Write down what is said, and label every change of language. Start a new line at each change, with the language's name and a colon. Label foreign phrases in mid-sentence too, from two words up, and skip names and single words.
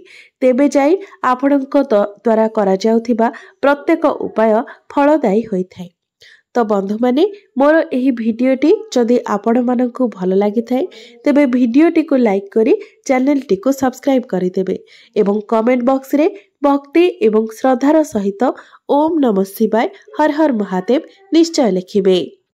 Odia: ତେବେ ଯାଇ ଆପଣଙ୍କ ଦ୍ୱାରା କରା ଯାଉଥିବା ପ୍ରତ୍ୟେକ ଉପାୟ ଫଳଦାୟୀ ହୋଇ ଥାଏ। ତ ବନ୍ଧୁ ମାନେ ମୋର ଏହି ଭିଡିଓଟି ଯଦି ଆପଣ ମାନଙ୍କୁ ଭଲ ଲାଗିଥାଏ ତେବେ ଭିଡିଓଟି କୁ ଲାଇକ କରି ଚ୍ୟାନେଲ ଟି କୁ ସବସ୍କ୍ରାଇବ କରି ଦେବେ ଏବଂ
English: comment box
Odia: ରେ ଭକ୍ତି ଏବଂ ଶ୍ରଦ୍ଧାର ସହିତ
Sanskrit: ओम नमः शिवाय हर हर महादेव
Odia: ନିଶ୍ଚୟ ଲେଖିବେ।